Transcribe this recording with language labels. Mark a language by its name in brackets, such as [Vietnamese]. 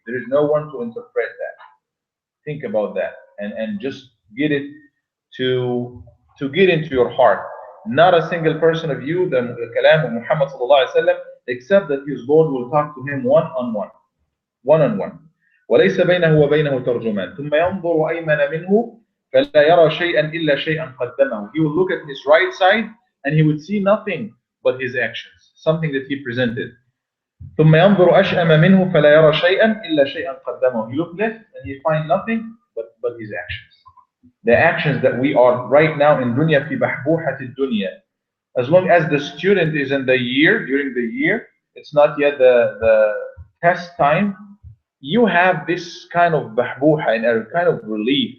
[English] There is no one to interpret that. Think about that, and just get it to get into your heart. Not a single person of you, the kalam of Muhammad sallallahu alaihi wasallam, except that his Lord will talk to him one on one. [Arabic] وليس بينه وبينه ترجمان ثم ينظر أيمن منه فلا يرى شيئا إلا شيئا قدمه. [English] He will look at his right side and he would see nothing but his actions, something that he presented. [Arabic] ثم ينظر أشأم منه فلا يرى شيئا إلا شيئا قدمه. [English] He look left and he find nothing but his actions. The actions that we are right now in dunya [Arabic] في بحبوحة الدنيا. [English] As long as the student is in the year, during the year, it's not yet the test time, you have this kind of bahbuha and a kind of relief.